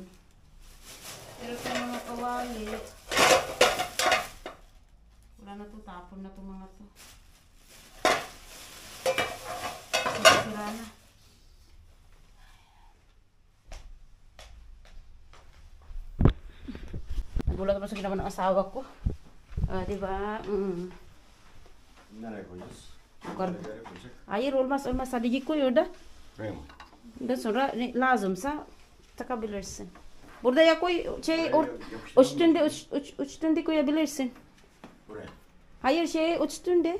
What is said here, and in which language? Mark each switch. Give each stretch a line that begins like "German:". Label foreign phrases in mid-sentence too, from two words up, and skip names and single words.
Filipino: Pero ito mga kawali, wala na to, tapon na to mga to. Sira na. Nagulat naman sa ginawa ng asawa ko. Diba?
Turkish: Nereye koyacağız? Yukarı. Nereye koyacak? Hayır olmaz sadece koy orada. Buraya mı? Ondan sonra lazımsa takabilirsin. Burada ya koy Yapıştıralım mı? uçtunda koyabilirsin. Buraya. Hayır uçtunda.